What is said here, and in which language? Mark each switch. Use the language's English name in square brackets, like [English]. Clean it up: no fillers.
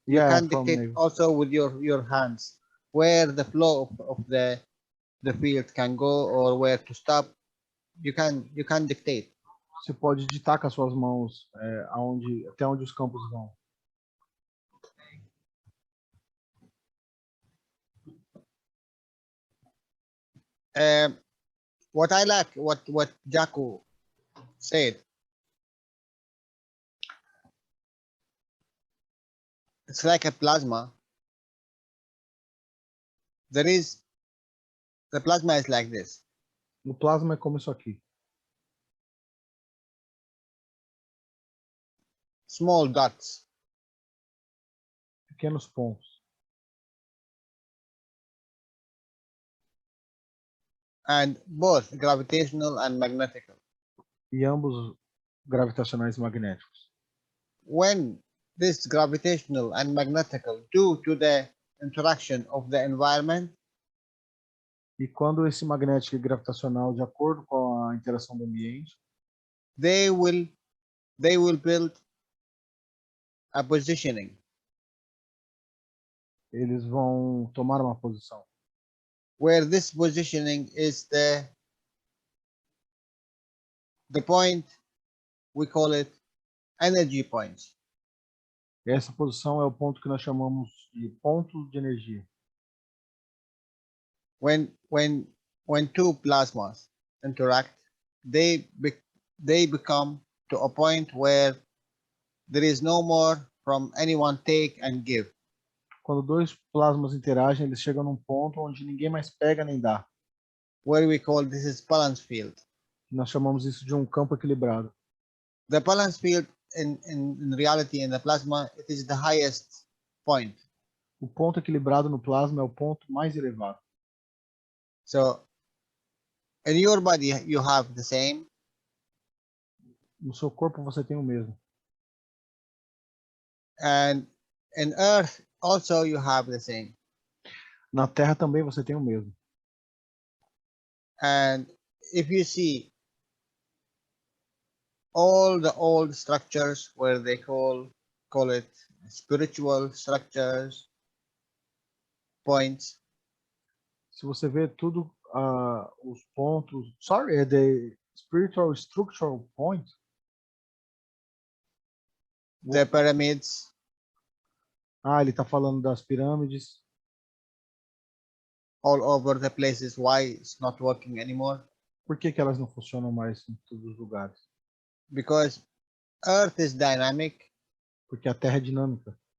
[English] You can dictate also with your hands where the flow of the field can go or where to stop. You can dictate. [Portuguese] Você pode ditar com as suas mãos até onde os campos vão. [English] What I like, what Jaco said, it's like a plasma. The plasma is like this. [Portuguese] O plasma é como isso aqui. [English] Small dots. [Portuguese] Pequenos pontos. [English] And both gravitational and magnetic. [Portuguese] E ambos gravitacionais e magnéticos. [English] When this gravitational and magnetic, due to the interaction of the environment, [Portuguese] e quando esse magnético e gravitacional, de acordo com a interação do ambiente, [English] they will build a positioning. [Portuguese] Eles vão tomar uma posição. [English] Where this positioning is the point, we call it energy point. [Portuguese] Essa posição é o ponto que nós chamamos de ponto de energia. [English] When two plasmas interact, they become to a point where there is no more from anyone take and give. [Portuguese] Quando dois plasmas interagem, eles chegam num ponto onde ninguém mais pega nem dá. [English] Where we call this is balance field. [Portuguese] Nós chamamos isso de um campo equilibrado. [English] The balance field in reality in the plasma, it is the highest point. [Portuguese] O ponto equilibrado no plasma é o ponto mais elevado. [English] So in your body you have the same, [Portuguese] No seu corpo você tem o mesmo. [English] and in earth also you have the same. [Portuguese] Na Terra também você tem o mesmo. [English] And if you see all the old structures where they call it spiritual structures, points, [Portuguese] Se você vê tudo, os pontos... [English] Sorry, the spiritual structural point. the pyramids, [Portuguese] Ele está falando das pirâmides. [English] all over the places, why it's not working anymore? [Portuguese] Por que que elas não funcionam mais em todos os lugares? [English] Because earth is dynamic, [Portuguese] Porque a Terra é dinâmica.